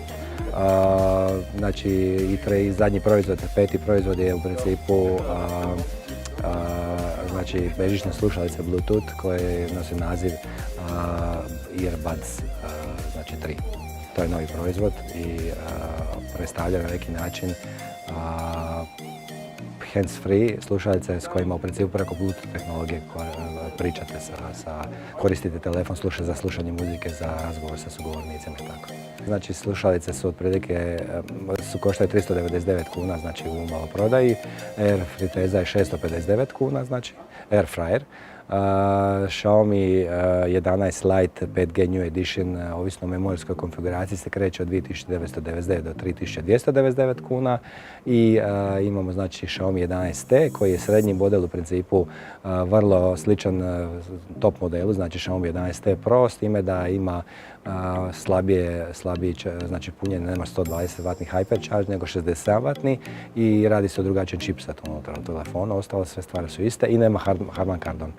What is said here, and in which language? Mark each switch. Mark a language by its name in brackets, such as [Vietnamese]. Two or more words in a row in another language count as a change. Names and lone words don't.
[Croatian] I zadnji proizvod, 5. proizvod je u principu bežične slušalice Bluetooth koje nosi naziv Earbuds 3. To je novi proizvod i predstavlja na neki način hands-free slušalice s kojima u principu preko Bluetooth tehnologije pričate koristite telefon za slušanje muzike, za razgovor sa sugovornicima i tako. Slušalice su otprilike, koštaju 399 kuna, u maloprodaji. Air friteza je 659 kuna, [English] air fryer. [Croatian] Xiaomi 11 Lite 5G New Edition, ovisno o memorijskoj konfiguraciji, se kreće od 2999 do 3299 kuna. I imamo Xiaomi 11T koji je srednji model, u principu vrlo sličan top modelu, Xiaomi 11T Pro, s time da ima slabije punjenje, nema 120 W Hypercharge nego 60 W i radi se o drugačijem chipsetu unutar telefona, ostalo sve stvari su iste i nema Harman Kardon.